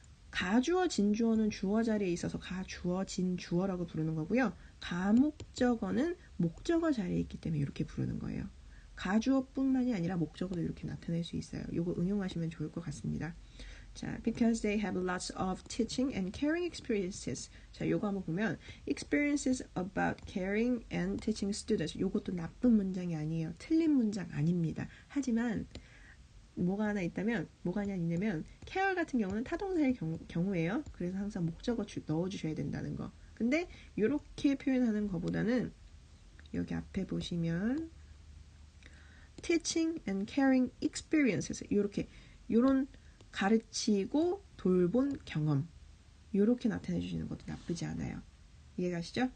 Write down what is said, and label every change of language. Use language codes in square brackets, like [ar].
[ko] 가주어, 진주어는 주어 자리에 있어서 가주어, 진주어라고 부르는 거고요. 가목적어는 목적어 자리에 있기 때문에 이렇게 부르는 거예요. 가주어뿐만이 아니라 목적어도 이렇게 나타낼 수 있어요. 이거 응용하시면 좋을 것 같습니다. [en] 자, because they have lots of teaching and caring experiences. 자, [ko] 요거 한번 보면 [en] experiences about caring and teaching students. [ko] 요것도 나쁜 문장이 아니에요. 틀린 문장 아닙니다. 하지만 뭐가 하나 있냐면 care 같은 경우는 타동사의 경우예요. 그래서 항상 목적어 넣어주셔야 된다는 거. 근데 이렇게 표현하는 것보다는 여기 앞에 보시면 [en] teaching and caring experiences [ko] 요런 가르치고 돌본 경험 요렇게 나타내 주시는 것도 나쁘지 않아요. 이해가시죠?